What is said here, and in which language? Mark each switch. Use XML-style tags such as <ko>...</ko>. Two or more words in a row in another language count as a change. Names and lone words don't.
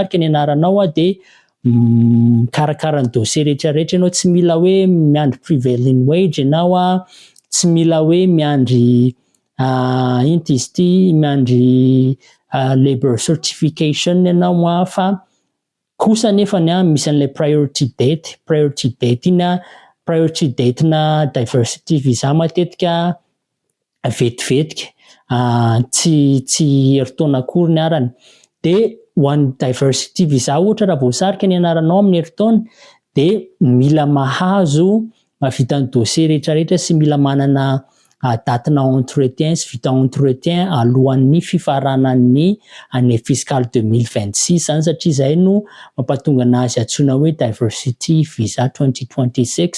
<mg>ny anaranao de mikarakara ny dossier rehetrarehetra ianao, tsy mila hoe miandry</mg> <en>prevailing wage</en> <mg>ianao tsy mila hoe miandry ino ty izy ty, miandry</mg> <en>labor certification</en> <mg>ianao fa kosa nefany misy an'ilay</mg> <en>priority date</en> <mg>iny</mg> <en>priority date</en> <mg>na</mg> <en>diversity visa</en> <mg>matetika vetivetika tsy heritaona akory ny arany. De ho an'ny</mg> <en>diversity visa</en> <mg>ohatra raha voasarika ny anaranao amin'ny heritaona de mila mahazo vita ny dossier rehetrarehetra sy mila manana datina entretien sy vita entretien alohan'ny fifaranan'ny</mg> <fr>année fiscale</fr> <mg>2026 zany satria zay no mampatonga anazy antsoina hoe</mg> <en>diversity visa</en> <mg>2026.</mg>